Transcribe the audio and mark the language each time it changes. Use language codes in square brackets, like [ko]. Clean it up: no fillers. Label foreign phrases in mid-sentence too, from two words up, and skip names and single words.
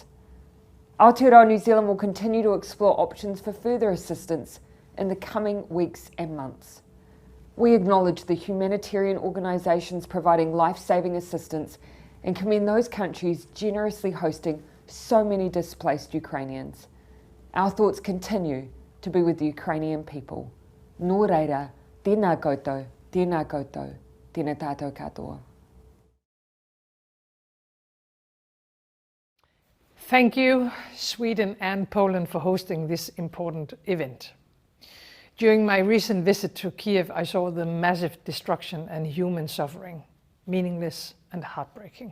[en] Aotearoa New Zealand will continue to explore options for further assistance in the coming weeks and months. We acknowledge the humanitarian organisations providing life-saving assistance and commend those countries generously hosting so many displaced Ukrainians. Our thoughts continue to be with the Ukrainian people. [mi] Nō reira, tēnā koutou, tēnā koutou, tēnā tātou katoa. [en] Thank you, Sweden and Poland, for hosting this important event. During my recent visit to Kiev, I saw the massive destruction and human suffering, meaningless and heartbreaking.